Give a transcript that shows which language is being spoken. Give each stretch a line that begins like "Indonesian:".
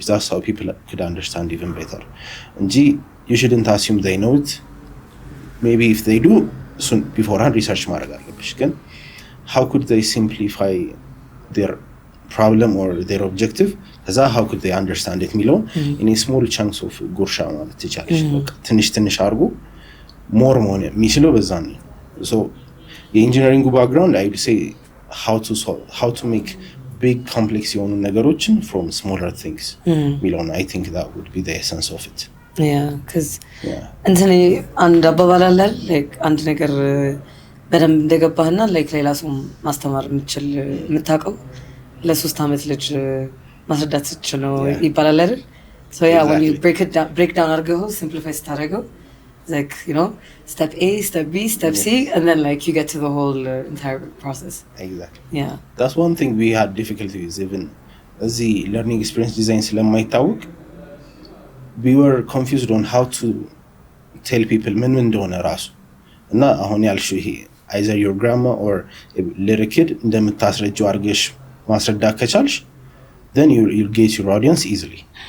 English: That's how people could understand even better.
Amharic: እንጂ
English: you shouldn't assume they know it. Maybe if they do, soon beforehand research
Amharic: ማድረግ አለብሽ. ግን
English: how could they simplify their problem or their objective?
Amharic: ከዛ
English: how could they understand it
Amharic: የሚለውን
English: in a small chunks of ጉርሻ
Amharic: ማለት ትችላለሽ. ትንሽ አድርጎ more መሆን የሚችለው በዛ ነው.
English: So the engineering background, I would say how to make big complex
Amharic: የሆኑ ነገሮችን
English: from smaller things. I think that would be the essence of it. Yeah, because
Amharic: እንትን አንድ አባባል አለ like አንድ ነገር በደንብ እንደገባህና
English: like
Amharic: ሌላ ሰው ማስተማር የምትችል የምታውቀው ለሶስት ዓመት ልጅ ማስረዳት ትችል ነው ይባላል አይደል?
English: So yeah, when you break down
Amharic: አድርገው
English: simplify
Amharic: ስታደርገው
English: like you know step A, step B, step C, and then like you get to the whole entire process. Exactly. Yeah. That's one thing we had difficulty with even the learning experience design
Amharic: ስለማይታወቅ
English: we were confused on how to tell people
Amharic: ምን እንደሆነ ራሱ እና አሁን ያልሽው ይሄ
English: either your grandma or a little kid
Amharic: እንደምታስረጂው አድርገሽ ማስረዳት ከቻልሽ
English: then you get your audience easily.